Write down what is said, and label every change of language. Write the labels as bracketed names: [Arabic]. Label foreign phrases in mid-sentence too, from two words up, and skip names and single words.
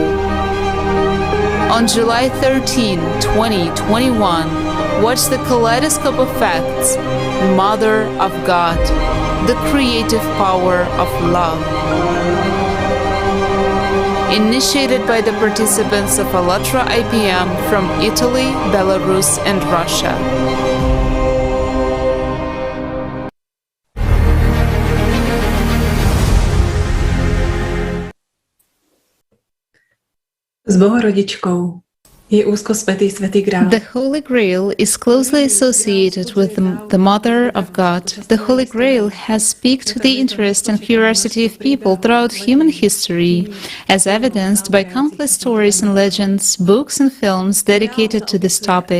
[English] On July 13, 2021, watch the Kaleidoscope of Facts, Mother of God, the creative power of love. Initiated by the participants of ALLATRA IPM from Italy, Belarus, and Russia. [Slovak] S Bohorodičkou je úzko svätý Svätý Grál. [English] The Holy Grail is closely associated with the Mother of God. The Holy Grail has piqued the interest and curiosity of people throughout human history, as evidenced by countless stories and legends, books and films dedicated to this topic.